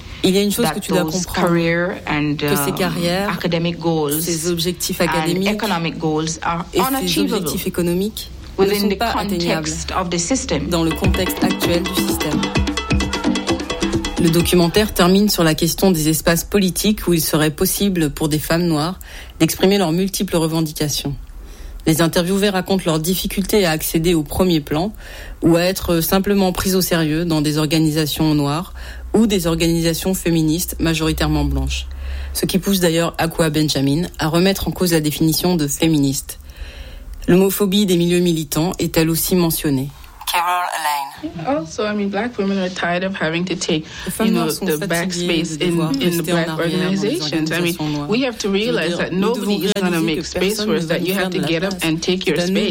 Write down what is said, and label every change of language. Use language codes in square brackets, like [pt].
[fr] il y a une chose que tu dois comprendre, [en] and, [fr] que ces carrières, [en] academic goals, [fr] ces objectifs académiques [en] economic goals are [fr] et ces objectifs économiques [en] within the context of the system. [fr] Dans le contexte actuel du système. Le documentaire termine sur la question des espaces politiques où il serait possible pour des femmes noires d'exprimer leurs multiples revendications. Les interviewées racontent leurs difficultés à accéder au premier plan ou à être simplement prises au sérieux dans des organisations noires ou des organisations féministes majoritairement blanches. Ce qui pousse d'ailleurs Akua Benjamin à remettre en cause la définition de féministe. L'homophobie des milieux militants est elle aussi mentionnée. Carol Lane. [en] Also, I mean, black women are tired of having to take, you know, the back space in the black organizations. I mean, we have to realize that nobody is going to make space for us, that you have to get up and take your space.